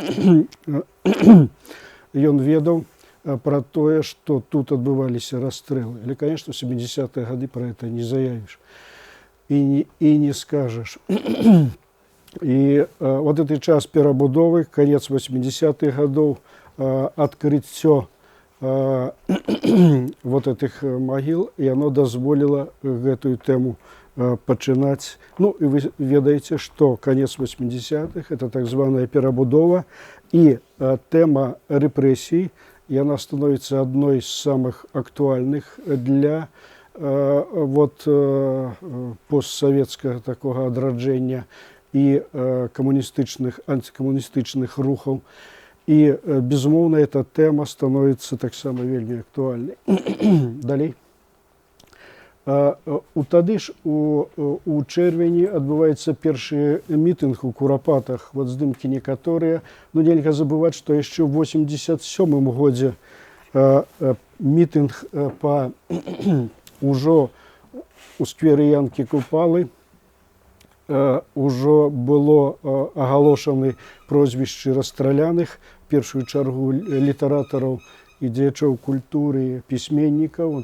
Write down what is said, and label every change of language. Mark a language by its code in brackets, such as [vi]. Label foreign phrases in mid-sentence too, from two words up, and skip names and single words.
[be] Ён ведаў пра тое, што тут адбываліся расстрэлы. Але, конечно, в 70-е гады пра гэта не заявіш і не скажаш. [ru] И вот этот час перабудовы, конец 80-х годов, открытие вот этих могил, и оно дозволило эту тему починать. Ну, и вы ведаете, что конец 80-х – это так званая перабудова, и тема репрессий, и она становится одной из самых актуальных для вот постсоветского такого адраджения и коммунистичных, антикоммунистичных рухов. И, безумовно, эта тема становится так само вельми актуальной. [be] Далей. Тады ж у чэрвені адбываецца першы мітынг у Курапатах, вот здымкі некаторыя. Но нельга забываць, што яшчэ ў 87-м годзе мітынг па ўжо у скверы Янкі Купалы ўжо было агалошаны прозвішчы расстраляных, першую чаргу літаратараў і дзеячоў культуры, пісьменнікаў.